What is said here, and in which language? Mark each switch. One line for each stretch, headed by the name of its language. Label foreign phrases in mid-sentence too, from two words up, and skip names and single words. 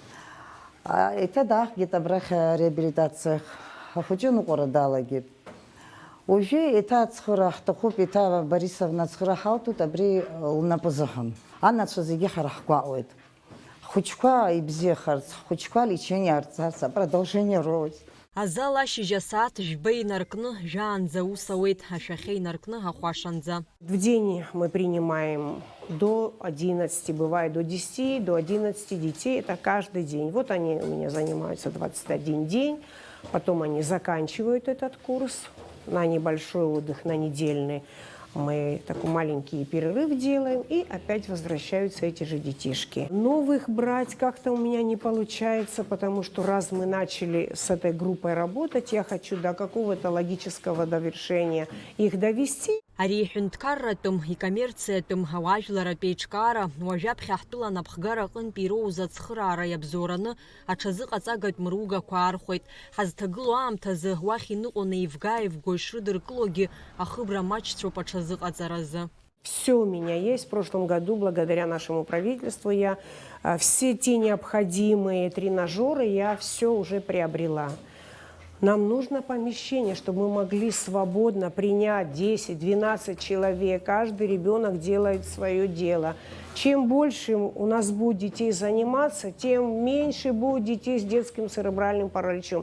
Abkhazian: Еиҭа даахгеит абрахь реабилитациахь. Ахәыҷы ныҟәара далагеит. Уажәы еиҭа ацхыра ҳҭахуп, еиҭа Борисовна ацхыра ҳалҭоит абри лнапы азыҳәан. Анацәа зегьы ҳара ҳгәаҟуеит. Ҳхәыҷқәа ибзиахарц, ҳхәыҷқәа лечение аарцарц,
Russian: продолжение рост.
Abkhazian: Азал ашьыжь асааҭ жәба инаркны жәаанӡа аус ауеит, ашәахьы инаркны ҳахәашанӡа.
Russian: В день мы принимаем до 11, бывает до 10, до 11 детей. Это каждый день. Вот они у меня занимаются 21 день. Потом они заканчивают этот курс на небольшой отдых, на недельный. Мы такой маленький перерыв делаем, и опять возвращаются эти же детишки. Новых брать как-то у меня не получается, потому что раз мы начали с этой группой работать, я хочу до какого-то логического довершения их довести.
Abkhazian: Ари иҳәынҭқарратәым, икоммерциатәым, ауаажәларатә еиҿкаара, уажәаԥхьа ҳтәыла напхгара аҟынтә ироуз ацхыраара иабзоураны аҽазыҟаҵагатә мругақәа аархәеит. Ҳазҭагылоу аамҭазы уахь иныҟәоны еивга-еивго ишрыдыркылогьы ахыбра маҷцәоуп аҽазыҟаҵаразы.
Russian: Все у меня есть. В прошлом году, благодаря нашему правительству, я все те необходимые тренажеры я все уже приобрела. Нам нужно помещение, чтобы мы могли свободно принять 10-12 человек. Каждый ребенок делает свое дело. Чем больше у нас будет детей заниматься, тем меньше будет детей с детским церебральным параличом.